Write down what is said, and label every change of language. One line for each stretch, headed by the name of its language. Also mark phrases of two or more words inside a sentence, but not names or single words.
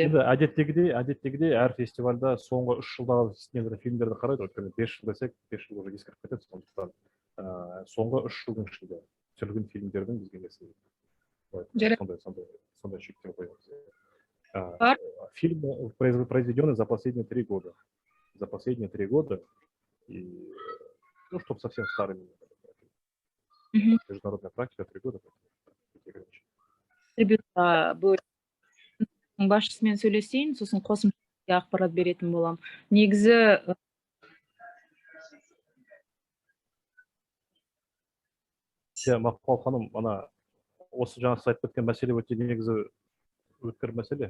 Kazakh: Әдеттегідей әр фестивальда соңғы 3 жылдағы фильмдерді қарайды, өйткені 5 жыл десек, 5 жыл уже ескіріп кетеді, сондықтан соңғы 3 жылдың ішінде түсірілген фильмдердің бізге несі сондай шектеу қоямыз.
Russian: Фильм произведены за последние 3 года. И чтобы совсем старыми. Международная практика 3 года.
Kazakh: Басшысымен сөйлесейін, сосын қосымша ақпарат беретін болам. Негізі Мақпал ханым, ана осы жаңа сіз айтып кеткен мәселе өте негізі өткір мәселе.